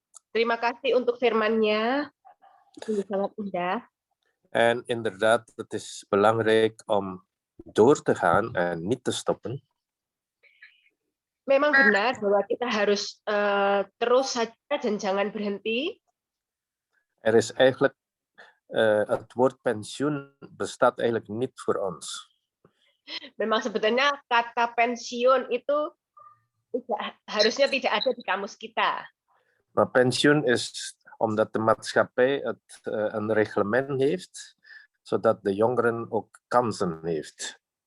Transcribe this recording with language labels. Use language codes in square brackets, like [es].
[id] Terima kasih untuk firman-Nya. Ini sangat indah. [nl] En inderdaad, het is belangrijk om door te gaan en niet te stoppen. [id] Memang benar bahwa kita harus terus saja dan jangan berhenti. [nl] Er is eigenlijk, het woord pensioen bestaat eigenlijk niet voor ons. [id] Memang sebetulnya kata pensiun itu harusnya tidak ada di kamus kita. [nl] Maar pensioen is omdat de maatschappij een reglement heeft, zodat de jongeren ook kansen heeft.